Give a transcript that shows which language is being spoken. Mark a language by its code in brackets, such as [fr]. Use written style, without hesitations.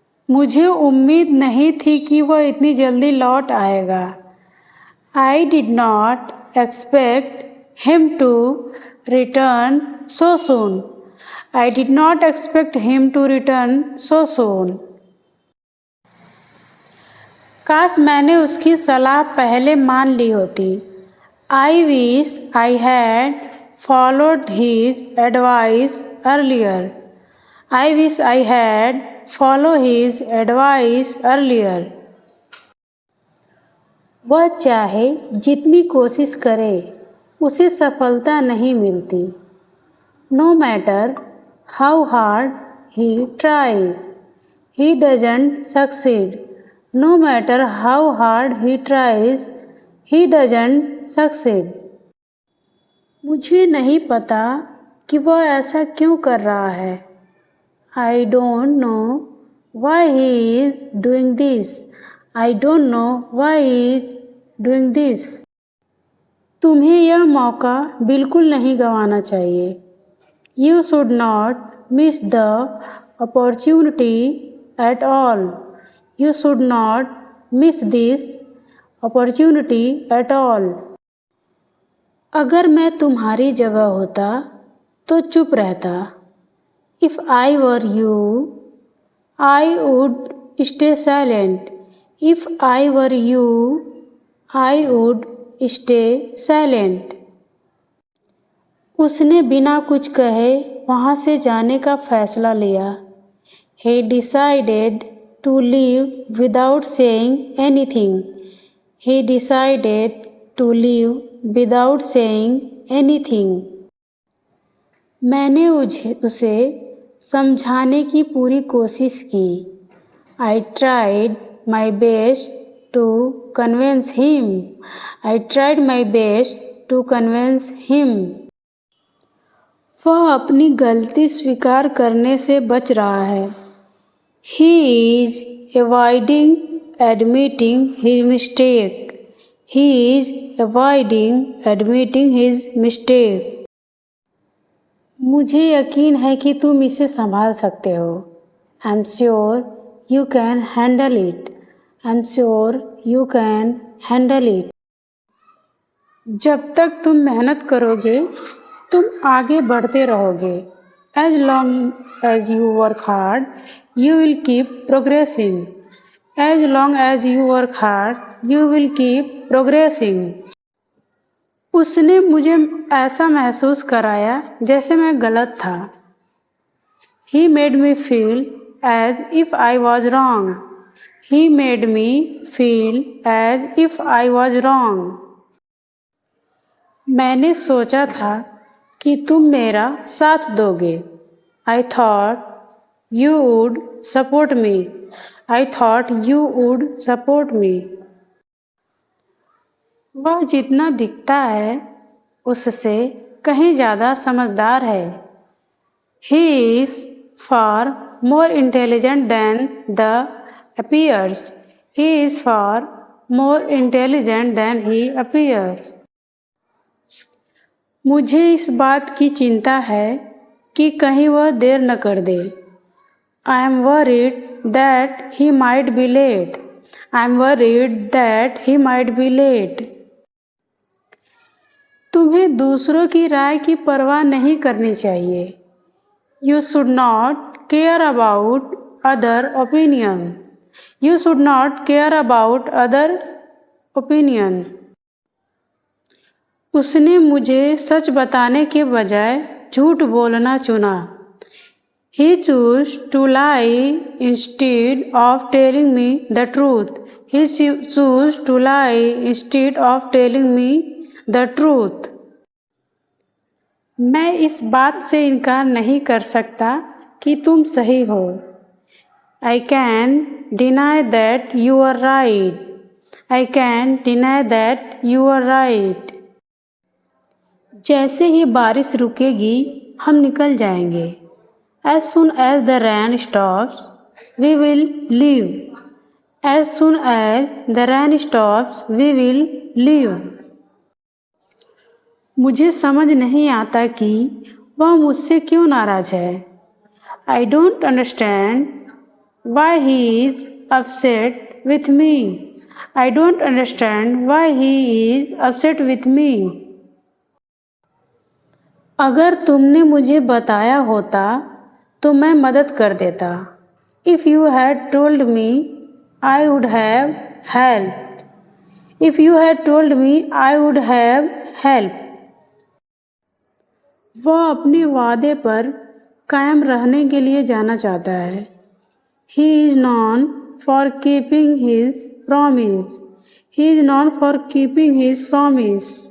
[hi] मुझे उम्मीद नहीं थी कि वह इतनी जल्दी लौट आएगा। [en] I did not expect him to return so soon. I did not expect him to return so soon. [hi] काश मैंने उसकी सलाह पहले मान ली होती। [en] I wish I had followed his advice earlier. I wish I had followed his advice earlier. [hi] वह चाहे जितनी कोशिश करे उसे सफलता नहीं मिलती। [en] No matter how hard he tries, he doesn't succeed. No matter how hard he tries, he doesn't succeed. [hi] मुझे नहीं पता कि वह ऐसा क्यों कर रहा है। [en] I don't know why he is doing this. I don't know why he is doing this. [hi] तुम्हें यह मौका बिल्कुल नहीं गंवाना चाहिए। [en] You should not miss the opportunity at all. You should not miss this opportunity at all. [hi] अगर मैं तुम्हारी जगह होता तो चुप रहता। [en] If I were you, I would stay silent. If I were you, I would stay silent. [hi] उसने बिना कुछ कहे वहाँ से जाने का फैसला लिया। [en] He decided to leave without saying anything. He decided to leave without saying anything. [hi] मैंने उसे समझाने की पूरी कोशिश की। [en] I tried my best to convince him. I tried my best to convince him. [hi] वह अपनी गलती स्वीकार करने से बच रहा है। [en] He is avoiding admitting his mistake. He is avoiding admitting his mistake. [hi] मुझे यकीन है कि तुम इसे संभाल सकते हो। [en] I'm sure you can handle it. I'm sure you can handle it. [hi] जब तक तुम मेहनत करोगे तुम आगे बढ़ते रहोगे। [en] As long as you work hard, you will keep progressing. As long as you work hard, you will keep progressing. [hi] उसने मुझे ऐसा महसूस कराया जैसे मैं गलत था। [en] He made me feel as if I was wrong. He made me feel as if I was wrong. [hi] मैंने सोचा था कि तुम मेरा साथ दोगे। [en] I thought you would support me. I thought you would support me. [hi] वह जितना दिखता है उससे कहीं ज़्यादा समझदार है। [en] He is far more intelligent than the appears. He is far more intelligent than he appears. [hi] मुझे इस बात की चिंता है कि कहीं वह देर न कर दे। [en] I am worried that he might be late. I am worried that he might be late. [hi] तुम्हें दूसरों की राय की परवाह नहीं करनी चाहिए। [en] You should not care about other opinion. You should not care about other opinion. [hi] उसने मुझे सच बताने के बजाय झूठ बोलना चुना। [en] He chose to lie instead of telling me the truth. He chose to lie instead of telling me the truth. [hi] मैं इस बात से इनकार नहीं कर सकता कि तुम सही हो। [en] I can deny that you are right. I can deny that you are right. [hi] जैसे ही बारिश रुकेगी हम निकल जाएंगे। [en] As soon as the rain stops, we will leave. As soon as the rain stops, we will leave. [hi] मुझे समझ नहीं आता कि वह मुझसे क्यों नाराज है। [en] I don't understand why he is upset with me. I don't understand why he is upset with me. [hi] अगर तुमने मुझे बताया होता तो मैं मदद कर देता. [en] If you had told me, I would have helped. If you had told me, I would have helped. [hi] वह अपने वादे पर कायम रहने के लिए जाना चाहता है. [en] He is known for keeping his promise. He is known for keeping his promise.